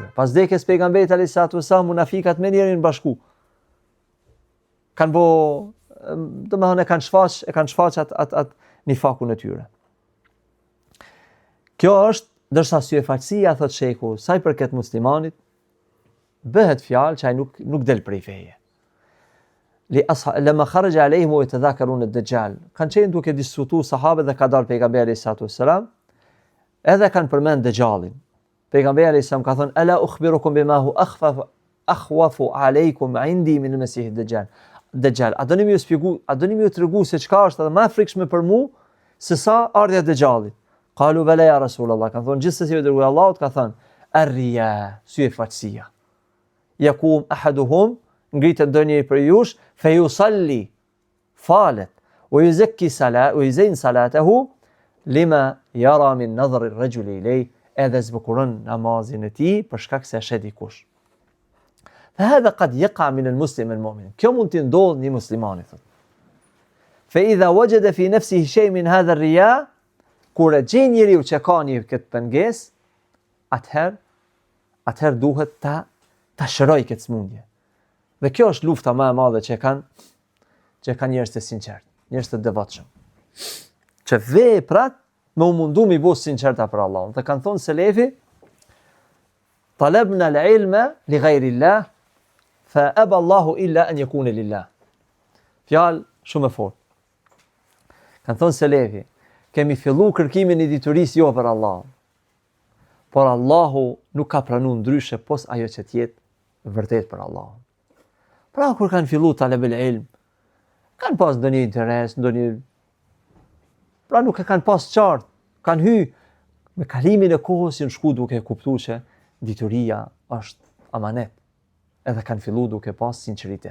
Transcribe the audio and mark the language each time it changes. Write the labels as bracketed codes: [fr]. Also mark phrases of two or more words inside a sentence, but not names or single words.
[sq] Pas vdekjes pejgamberit [ar] عليه السلام, [sq] munafikat me njërin bashku kanë kanë shfaq atë nifakun e tyre. Kjo është, ndërsa syfaqësia, thot sheku, sa i përket muslimanit, bëhet fjalë që ai nuk del prej feje. [ar] لما خرج عليهم ويتذاكرون الدجال. [sq] Kanë qenë duke diskutuar sahabët dhe ka dalë pejgamberi [ar] صلى الله عليه وسلم, [sq] edhe kanë përmend Dajjalin. [ar] Pejgamberi صلى الله عليه وسلم [sq] ka thënë: [ar] "ألا أخبركم بما هو أخوف عليكم عندي من المسيح الدجال." [sq] Dajjal, a doni më ju tregu se çka është edhe më e frikshme për mua se sa ardha e Dajjalit? [ar] قالوا بلى يا رسول الله. [sq] Kan thonë gjithsesi i dërguar Allahut ka thënë: "Ar-riya", syfaqësia. [ar] يقوم أحدهم, [sq] ngritet ndonjëri për jush, [ar] فيصلي, [sq] falet, [ar] ويزكي صلاة ويزين صلاته لما يرى من نظر الرجل إليه, [sq] edhe zbukuron namazin e tij për shkak se shet dikush. [ar] فهذا قد يقع من المسلم المؤمن. [sq] Kjo mund të ndodhë një muslimani thot. [ar] فإذا وجد في نفسه شيء من هذا الرياء، [sq] kur e gjen njeriu që ka një këtë pengesë, atëherë duhet ta shëroj këtë smundje. Dhe kjo është lufta më e madhe që kanë njerëz të sinqert, njerëz të devotshëm. Që veprat me u mundu mi bëu sinqerta për Allahun. Dhe kanë thonë selefi: [ar] "طلبنا العلم لغير الله فأبى الله إلا أن يكون لله." [sq] Fjalë shumë e fortë. Kanë thonë selefi: kemi fillu kërkimin e diturisë jo për Allah, por Allahu nuk ka pranuar ndryshe pos ajo që tjetë vërtet për Allah. Pra kur kanë fillu [ar] طلب العلم, [sq] kanë pas ndonjë interes, pra nuk e kanë pas qartë, kanë hy me kalimin e kohës janë shku duke kuptuar që dituria është amanet, edhe kanë fillu duke pas sinqeritet.